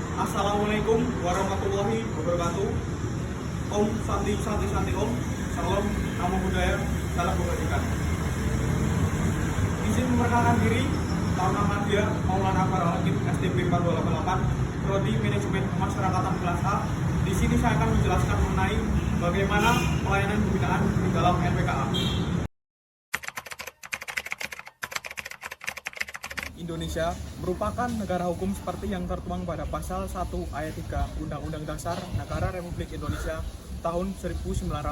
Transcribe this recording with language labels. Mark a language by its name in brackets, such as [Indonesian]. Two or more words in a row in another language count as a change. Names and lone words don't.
[Arabic] Assalamualaikum warahmatullahi wabarakatuh. [Sanskrit] Om Santi Santi Santi Om. [Indonesian] Salam, namo budaya, salam kebajikan. Izin memperkenalkan diri, nama dia Maulana Faralakin, STB 4288, Prodi Manajemen Pemasyarakatan kelas A. Di sini saya akan menjelaskan mengenai bagaimana pelayanan pembinaan di dalam LPKA. Indonesia merupakan negara hukum seperti yang tertuang pada pasal 1 ayat 3 Undang-Undang Dasar Negara Republik Indonesia tahun 1945.